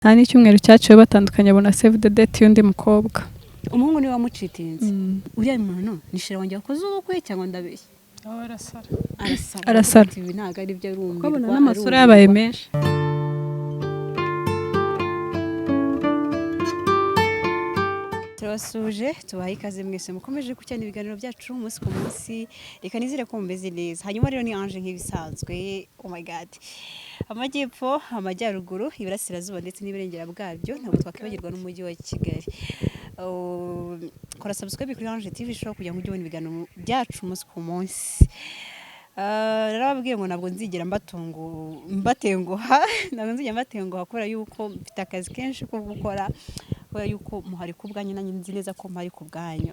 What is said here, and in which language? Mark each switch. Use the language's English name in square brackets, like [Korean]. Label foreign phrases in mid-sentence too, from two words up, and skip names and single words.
[Kinyarwanda] nta n'icyumweru cyaciwe batandukanye abona [English] save the date [Kinyarwanda] y'undi mukobwa. Umuhungu niwe wamucitinze. Uriya muntu ni Cherie wanjye yakoze ubukwe cyangwa ndabeshya? Arasara. Ibi ntago ari byo rumbi. Kwabona n'amasura yabaye menshi. Turasuje tubaha ikaze mwese mukomeje gucyana ibiganiro byacu umunsi ku munsi. Reka nizere ko mumeze neza. Hanyuma rero ni Ange nk'ibisanzwe. [English] Oh my god. [Kinyarwanda] Amajyepfo, amajyaruguru, iburasirazuba ndetse n'iburengera bwabyo ntabwo twakwibagirwa n'umujyi wa Kigali. Kora subscribe kuri Ange TV show kugira ngo ujye ubona ibiganiro byacu umunsi ku munsi. Narababwiye ngo ntabwo nzigera mbatenguha ntabwo nzigera mbatenguha kubera yuko mfite akazi kenshi ko gukora, kubera yuko muhari ku bwanyu nanjye nzi neza ko muhari ku bwanyu.